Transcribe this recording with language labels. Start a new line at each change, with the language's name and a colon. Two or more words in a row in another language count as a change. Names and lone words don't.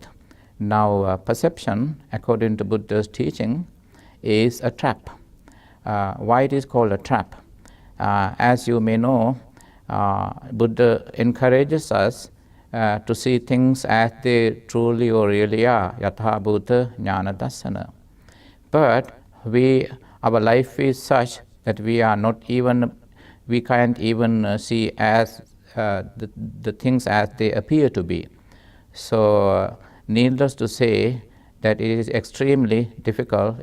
English: Now, perception, according to Buddha's teaching, is a trap. Why it is called a trap? As you may know, Buddha encourages us to see things as they truly or really are,
Pali: yatha bhuta jnana dassana.
English: But our life is such that we can't even see as the things as they appear to be. So, needless to say that it is extremely difficult.